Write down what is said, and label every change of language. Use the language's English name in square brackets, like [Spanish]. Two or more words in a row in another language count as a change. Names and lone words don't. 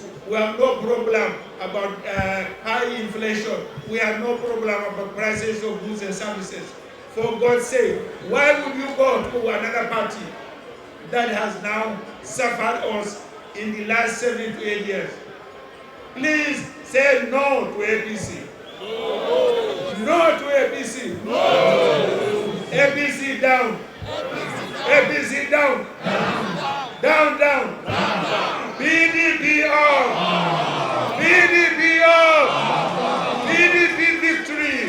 [English] We have no problem about high inflation. We have no problem about prices of goods and services. For God's sake, why would you go to another party that has now suffered us in the last 7 to 8 years? Please say no to APC. No, no to APC. No. APC down. APC down. Down, down. PDP up. PDP up. PDP victory.